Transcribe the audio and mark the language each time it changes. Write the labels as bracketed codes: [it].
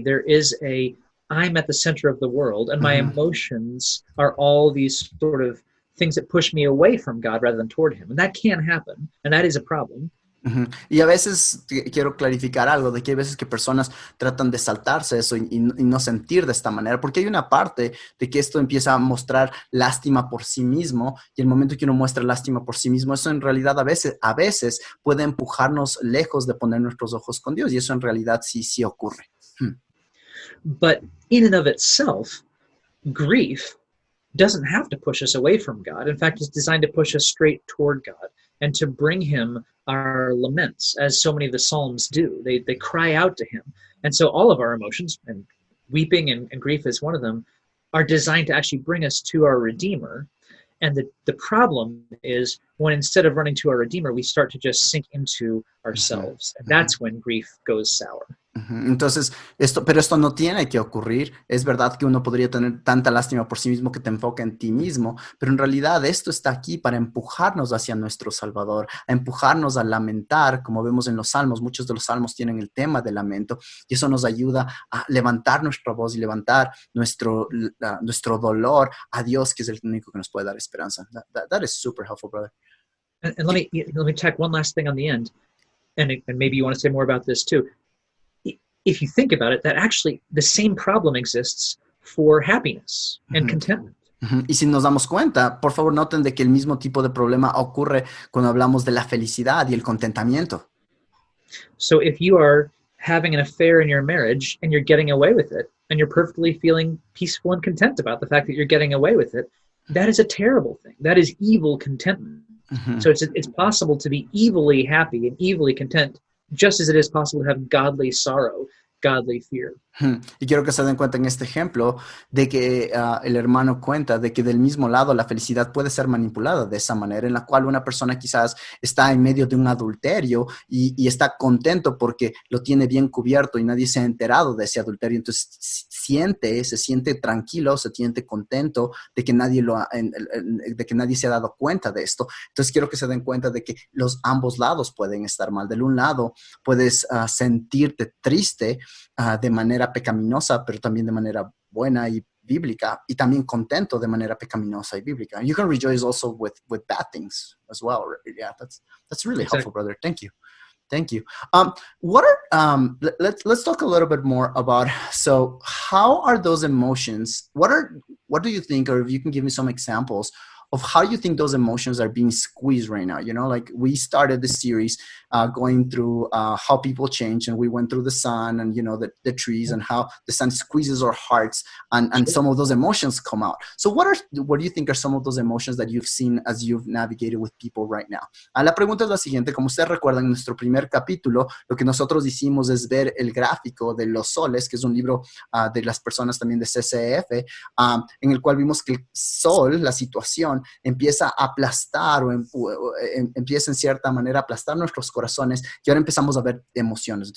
[en] There is I'm at the center of the world, and my emotions are all these sort of things that push me away from God rather than toward him. And that can happen, and that is a problem. [es] Y a veces quiero clarificar algo, de que hay veces que personas tratan de saltarse eso y no sentir de esta manera, porque hay una parte de que esto empieza a mostrar lástima por sí mismo, y el momento que uno muestra lástima por sí mismo, eso en realidad a veces puede empujarnos lejos de poner nuestros ojos con Dios, y eso en realidad sí ocurre. [en] But in and of itself, grief doesn't have to push us away from God. In fact, it's designed to push us straight toward God and to bring him our laments, as so many of the Psalms do. They cry out to him. And so all of our emotions, and weeping and grief is one of them, are designed to actually bring us to our Redeemer. And the problem is when instead of running to our Redeemer, we start to just sink into ourselves. And that's when grief goes sour. [es] Entonces, pero esto no tiene que ocurrir. Es verdad que uno podría tener tanta lástima por sí mismo que te enfoca en ti mismo, pero en realidad esto está aquí para empujarnos hacia nuestro Salvador, a empujarnos a lamentar, como vemos en los Salmos. Muchos de los Salmos tienen el tema del lamento, y eso nos ayuda a levantar nuestra voz y levantar nuestro dolor a Dios, que es el único que nos puede dar esperanza. [en] That is super helpful, brother. And let me tack one last thing on the end, and maybe you want to say more about this too. If you think about it, that actually the same problem exists for happiness and contentment. [es] Y si nos damos cuenta, por favor noten de que el mismo tipo de problema ocurre cuando hablamos de la felicidad y el contentamiento. [en] So if you are having an affair in your marriage and you're getting away with it, and you're perfectly feeling peaceful and content about the fact that you're getting away with it, that is a terrible thing. That is evil contentment. So it's possible to be evilly happy and evilly content, just as it is possible to have godly sorrow, godly fear. [es] Y quiero que se den cuenta en este ejemplo de que el hermano cuenta de que del mismo lado la felicidad puede ser manipulada de esa manera, en la cual una persona quizás está en medio de un adulterio y está contento porque lo tiene bien cubierto y nadie se ha enterado de ese adulterio. Entonces se siente tranquilo, se siente contento de que nadie se ha dado cuenta de esto. Entonces quiero que se den cuenta de que ambos lados pueden estar mal. Del un lado puedes sentirte triste de manera pecaminosa, pero también de manera buena y bíblica, y también contento de manera pecaminosa y bíblica. [en] You can rejoice also with bad things as well. Yeah, that's really helpful, brother. Thank you. Let's talk a little bit more about, so how are those emotions? What do you think, or if you can give me some examples of how you think those emotions are being squeezed right now? You know, like we started the series going through how people change, and we went through the sun and, you know, the trees, and how the sun squeezes our hearts, and some of those emotions come out. So what do you think are some of those emotions that you've seen as you've navigated with people right now? [es] La pregunta es la siguiente. Como ustedes recuerdan, en nuestro primer capítulo, lo que nosotros hicimos es ver el gráfico de los soles, que es un libro de las personas también de CCF, en el cual vimos que el sol, la situación, empieza a aplastar o empieza en cierta manera a aplastar nuestros corazones, y ahora empezamos a ver emociones.